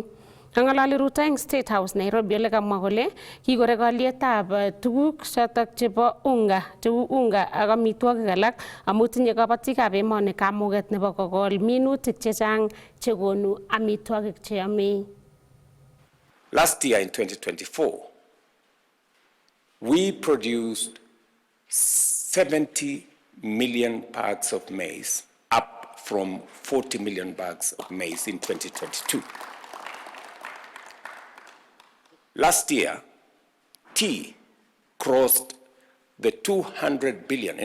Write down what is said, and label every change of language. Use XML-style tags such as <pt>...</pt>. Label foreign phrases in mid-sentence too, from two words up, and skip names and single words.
<kln>Kang'alali Ruto eng State House Nairobi ole kamwa kole kikorek alietab tuguk chotok chebo cheu unga ak amitwogik alak amu tinye kabatikab emoni kamuget nebo kokol minutik chechang chekonu amitwogik cheyomei.</kln> <en>Last year in 2024, we produced 70 million bags of maize, up from 40 million bags of maize in 2022. Last year, tea crossed the 200 billion.</en>